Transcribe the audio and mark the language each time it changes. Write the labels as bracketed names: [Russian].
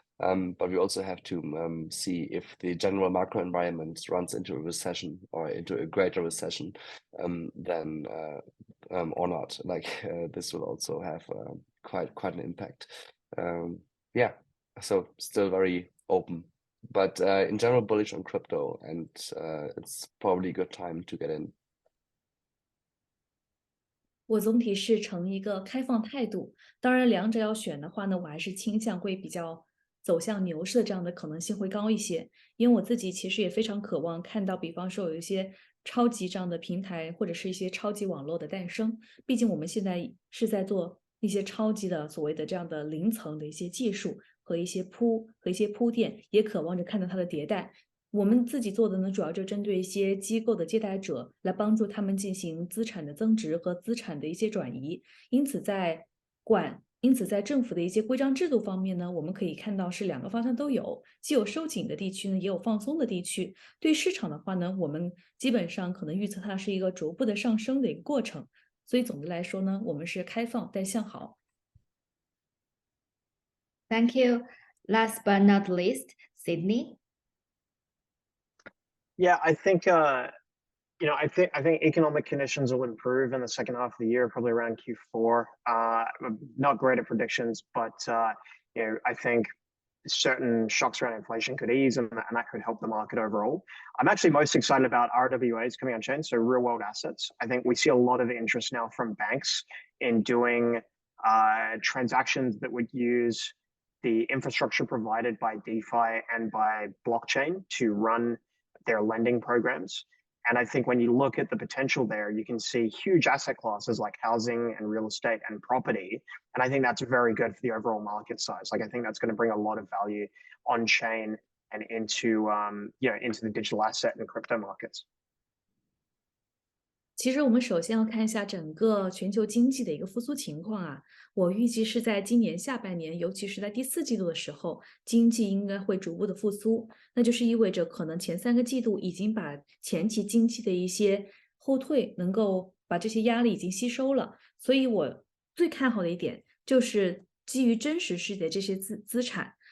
[English] But we also have to see if the general macro environment runs into a recession or into a greater recession than or not. Like this will also have quite an impact. Yeah, so still very open, but in general bullish on crypto, and it's probably a good time to get in. [Chinese] 我总体是呈一个开放态度，当然两者要选的话呢，我还是倾向会比较走向牛市的这样的可能性会高一些，因为我自己其实也非常渴望看到，比方说有一些超级这样的平台或者是一些超级网络的诞生，毕竟我们现在是在做一些超级的所谓的这样的零层的一些技术和一些铺垫，也渴望着看到它的迭代。我们自己做的呢，主要就针对一些机构的借贷者，来帮助他们进行资产的增值和资产的一些转移。因此在政府的一些规章制度方面呢，我们可以看到是两个方向都有，既有收紧的地区呢，也有放松的地区。对市场的话呢，我们基本上可能预测它是一个逐步的上升的一个过程。所以总的来说呢，我们是开放但向好。 [English] Thank you. Last but not least, Sidney. Yeah, I think I think economic conditions will improve in the second half of the year, probably around Q4. I'm not great at predictions, but I think certain shocks around inflation could ease, and that could help the market overall. I'm actually most excited about RWAs coming on chain, so real world assets. I think we see a lot of interest now from banks in doing transactions that would use the infrastructure provided by DeFi and by blockchain to run their lending programs. And I think when you look at the potential there, you can see huge asset classes like housing and real estate and property. And I think that's very good for the overall market size. Like I think that's going to bring a lot of value on chain and into the digital asset and crypto markets. [Chinese] 其实我们首先要看一下整个全球经济的一个复苏情况啊，我预计是在今年下半年，尤其是在第4季度的时候，经济应该会逐步的复苏，那就是意味着可能前3个季度已经把前期经济的一些后退，能够把这些压力已经吸收了，所以我最看好的一点就是基于真实世界的这些资产。